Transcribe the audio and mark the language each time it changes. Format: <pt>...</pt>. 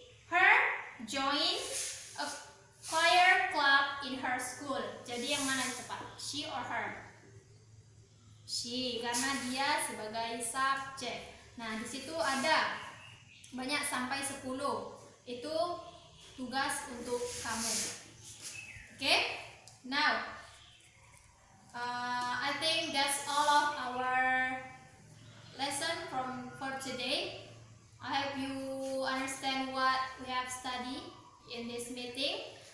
<en>Her join a choir club in her school.</en> <id>Jadi yang mana yang tepat?</id> <en>She or her?</en> <id>She, karena dia sebagai subjek. Nah, di situ ada banyak sampai 10. Itu tugas untuk kamu.</id> <en>Okay, now I think that's all of our lesson for today. I hope you understand what we have studied in this meeting.</en>